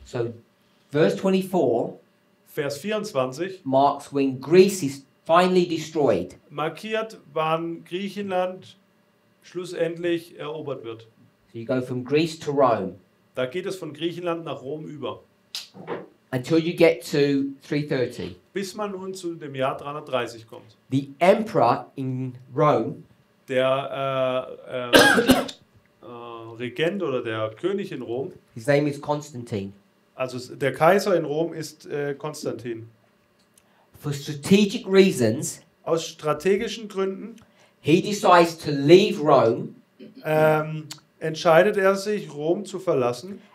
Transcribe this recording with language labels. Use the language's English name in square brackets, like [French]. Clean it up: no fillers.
[English] So, verse 24 [German] Vers 24 [English] marks when Greece is finally destroyed. [German] markiert, wann Griechenland schlussendlich erobert wird. [English] So you go from Greece to Rome [German] Da geht es von Griechenland nach Rom über, [English] until you get to 330. [German] bis man nun zu dem Jahr 330 kommt. [English] The emperor in Rome [German] Der Regent oder der König in Rom, [English] his name is Constantine. [German] also der Kaiser in Rom ist Konstantin. [English] For strategic reasons, [German] Aus strategischen Gründen [English] he decides to leave Rome [German] entscheidet er sich, Rom zu verlassen